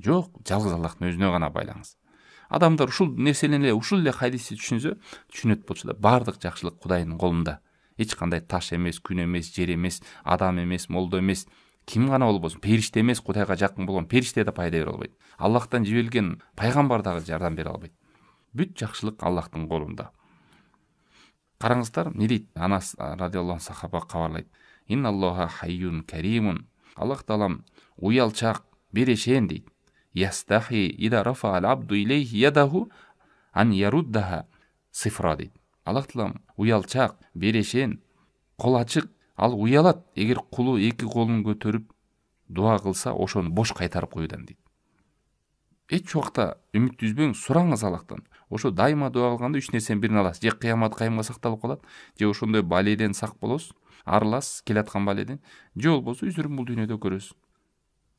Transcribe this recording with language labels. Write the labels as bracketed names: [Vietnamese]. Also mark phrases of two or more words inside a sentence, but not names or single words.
[Kyrgyz] Жок, жалгыз Аллахтын өзүнө гана байлаңыз. Адамдар ушул нерсени эле, ушул эле хадисти түшүнсө, түшүнөт болчу да, баардык жакшылык Кудайдын колунда. Эч кандай таш эмес, күн эмес, жер эмес, адам эмес, молдо эмес, ким гана болбосун, периште эмес, Кудайга жакын болгон периште да пайда бере албайт. Аллахтан жиберилген пайгамбар дагы жардам бере албайт. Бүт жакшылык Аллахтын колунда. Караңыздар, эмне дейт? Анас [Arabic] رضي الله عنه [Kyrgyz] сахаба кабарлайт. [Arabic] إن الله حيي كريم. [Kyrgyz] Аллах Таалам уялчак, берешен дейт. [Arabic] يستحيي إذا رفع العبد إليه يداه أن يردها صفرا дейт. [Kyrgyz] Аллах Таалам уялчак, берешен, кол ачык, ал уялат эгер кулу эки колун көтөрүп дуа кылса, ошону бош кайтарып коюудан дейт. Эч убакта үмүт үзбөң, сураңыз Аллахтан. Ошо дайыма дуа кылганда үч нерсенин бирин аласыз. Же кыямат кайымга сакталып калат, же ошондой баледен сак болосуз, арыласыз, келаткан баледен, же болбосо үзүрүн бул дүйнөдө көрөсүз.